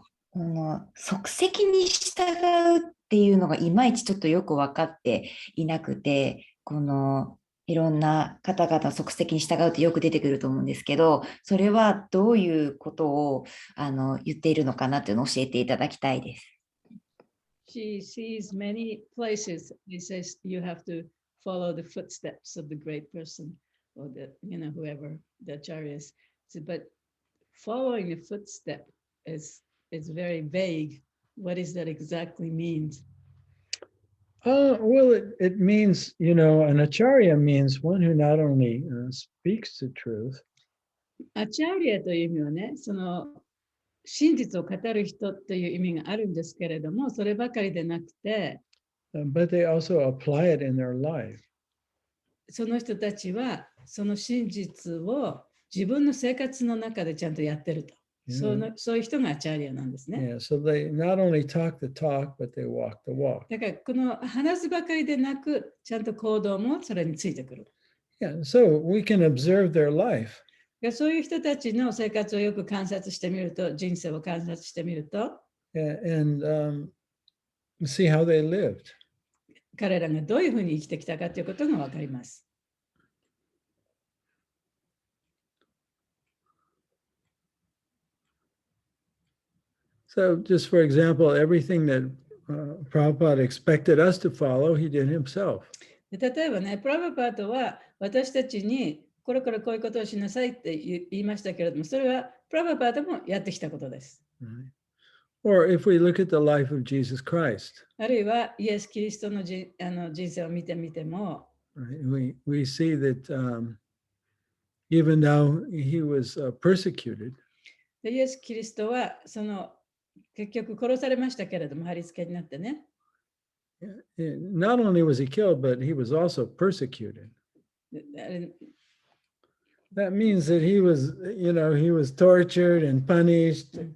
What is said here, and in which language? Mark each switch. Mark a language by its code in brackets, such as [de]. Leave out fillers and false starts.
[ja] この即席に従うっていうのがいまいちちょっとよく分かっていなくて、いろんな方々即席に従うってよく出てくると思うんですけど、それはどういうことを言っているのかなっていうのを教えていただきたいです。 [en] She sees many places. He says you have to follow the footsteps of the great person or whoever the acharya is. But following a footstep is very vague. What does that exactly mean? Well, it means, an acharya means one who not only speaks the truth, [ja] アチャーリアという意味はね、その真実を語る人という意味があるんですけれども、そればかりでなくて、 [en] but they also apply it in their life. [ja] その人たちはその真実を自分の生活の中でちゃんとやってると。そういう人がアチャーリアなんですね。 [en] Yeah, so they not only talk the talk, but they walk the walk. [ja] だからこの話すばかりでなく、ちゃんと行動もそれについてくる。 [en] Yeah, so we can observe their life. [ja] そういう人たちの生活をよく観察してみると、人生を観察してみると、 [en] And see how they lived. [ja] 彼らがどういうふうに生きてきたかということがわかります。 [en] So just for example, everything that Prabhupada expected us to follow, he did himself. [ja] 例えばね、プラバパートは私たちにこれからこういうことをしなさいって言いましたけれども、それはプラバパートもやってきたことです。 [en] Right? Or if we look at the life of Jesus Christ, [ja] あるいはイエス・キリストの人生を見てみても、 [en] right? We see that even though he was persecuted, [ja] でイエス・キリストは結局殺されましたけれども、貼り付けになってね。 [en] not only was he killed, but he was also persecuted. That means that he was tortured and punished.